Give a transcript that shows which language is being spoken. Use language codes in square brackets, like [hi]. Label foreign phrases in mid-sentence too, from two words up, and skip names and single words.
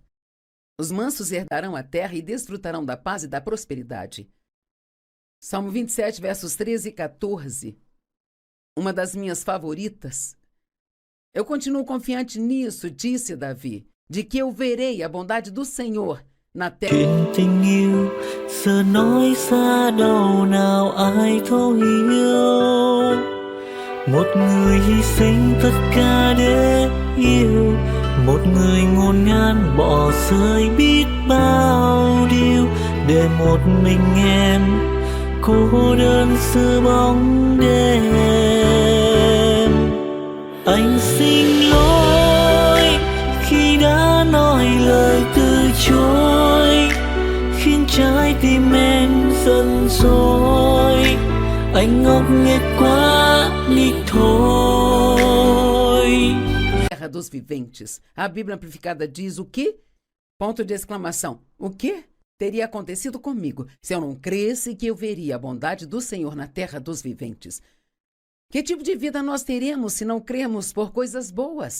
[pt] Os mansos herdarão a terra e desfrutarão da paz e da prosperidade. Salmo 27, versos 13 e 14. Uma das minhas favoritas. Eu continuo confiante nisso, disse Davi, de que eu verei a bondade do Senhor na terra. [vi] Tình yêu giờ nói xa đâu nào ai thấu hiểu. Một người hy sinh tất cả để yêu, một người ngổn ngang bỏ rơi biết bao điều để một mình em cô đơn giữa bóng đêm. Anh xin lỗi khi đã nói lời từ chối, khiến trái tim em giận dỗi. Anh ngốc nghếch quá đi thôi. [pt] Terra dos viventes. A Bíblia Amplificada diz o quê? Ponto de exclamação. O quê teria acontecido comigo se eu não cresce que eu veria a bondade do Senhor na terra dos viventes? Que tipo de vida nós teremos se não cremos por coisas boas?